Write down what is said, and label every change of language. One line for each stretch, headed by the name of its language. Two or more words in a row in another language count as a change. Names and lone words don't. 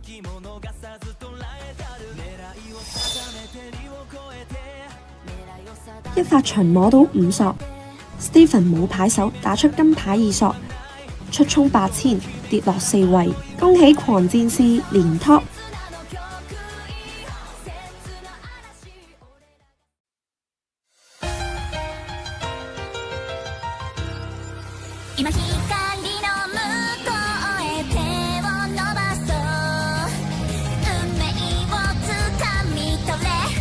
Cantonese: 一發巡摸到5索 ，Stephen 冇牌手打出金牌2索，出衝8000跌落4位，恭喜狂戰士連 top。
Japanese: 今光の向こうへ手を伸ばそう運命をつかみ取れ